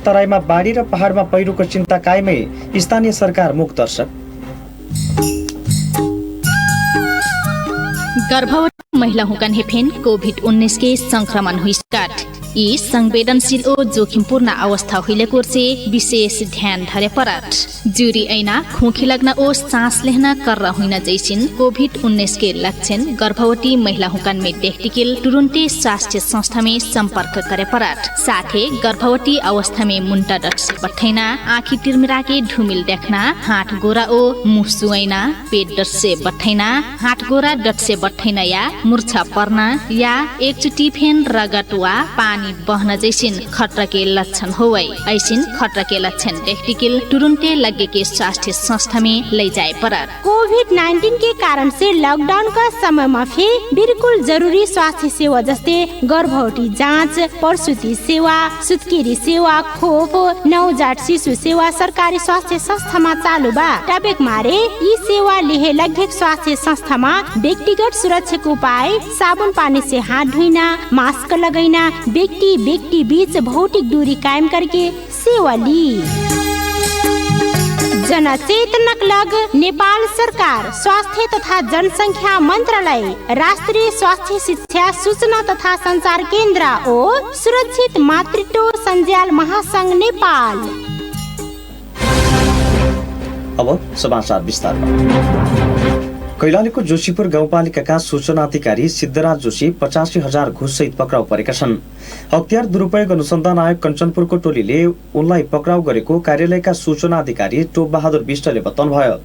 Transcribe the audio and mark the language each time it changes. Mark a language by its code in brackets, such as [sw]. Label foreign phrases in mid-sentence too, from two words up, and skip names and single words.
[ne] तराईमा बाढी र पहाडमा पहिरोको चिन्ता कायमै। स्थानीय सरकार मुखदर्शक। [thl] गर्भवती महिला हुकन हेफेन कोभिड-19 के संक्रमण हुई स्टार्ट। यी संवेदनशील ओ जोखिमपूर्ण अवस्था हुइले कोर्से विशेष ध्यान धरे पराट। जुरी ऐना खोखी लगना ओ सांस लेना कर हुइन जैसिन कोभिड-19 के लक्षण गर्भवती महिला हुकन में देखटिकिल तुरुन्ते स्वास्थ्य संस्था में संपर्क करे पराट। साथे गर्भवती अवस्था में मुन्टा डट से बठैना, आँखी तिरमिरा के ढुमिल देखना, हाथ गोरा ओ मुह सुइना, पेट डट से बठैना, हाथ गोरा डट से बठैना या मूर्छा पर्ना या एकचोटी फेन रगत वा पानी बहन जैसिन खतरा के लक्षण होवै। ऐसिन खतरा के लक्षण देखटिकिल तुरुन्ते लगे के स्वास्थ्य संस्था में ले जाए परार। कोभिड-19 के कारण से लॉकडाउन का समय में बिल्कुल जरूरी स्वास्थ्य सेवा जस्ते गर्भवती जाँच, प्रसूति सेवा, सुत्केरी सेवा, खोप, नवजात शिशु सेवा सरकारी स्वास्थ्य संस्था में चालू बा। टपेक मारे यी सेवा लिहे लगभग स्वास्थ्य संस्था में व्यक्तिगत सुरक्षा उपाय, साबुन पानी से हाथ धोइना, मास्क लगाइना, व्यक्ति बीच भौतिक दूरी कायम करके सेवा ली। जनचेतनक लग नेपाल सरकार स्वास्थ्य तथा जनसंख्या मंत्रालय, राष्ट्रीय स्वास्थ्य शिक्षा सूचना तथा संचार केन्द्र और सुरक्षित मातृत्व संजाल महासंघ नेपाल। [ne] अब समाचार विस्तारमा। कैलालीको जोशीपुर गाउँपालिकाका सूचना अधिकारी सिद्धराज जोशी 85,000 घुससहित पक्राउ परेका छन्। अख्तियार दुरुपयोग अनुसन्धान आयोग कञ्चनपुरको टोलीले उनलाई पक्राउ गरेको कार्यालयका सूचना अधिकारी टोप बहादुर विष्टले बताउनुभयो।